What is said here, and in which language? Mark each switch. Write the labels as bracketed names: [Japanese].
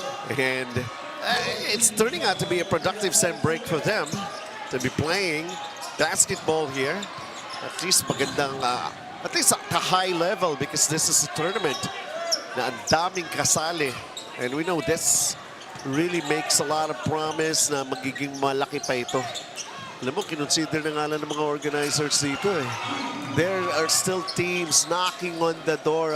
[English] And it's turning out to be a productive same break for them to be playing basketball here. At least magandang, at least at a high level because this is a tournament [Filipino] na ang daming kasali. [English] And we know this really makes a lot of promise [Filipino] na magiging malaki pa ito. Alam mo, kinonsider na nga lang ng mga organizers dito eh. [English] There are still teams knocking on the door.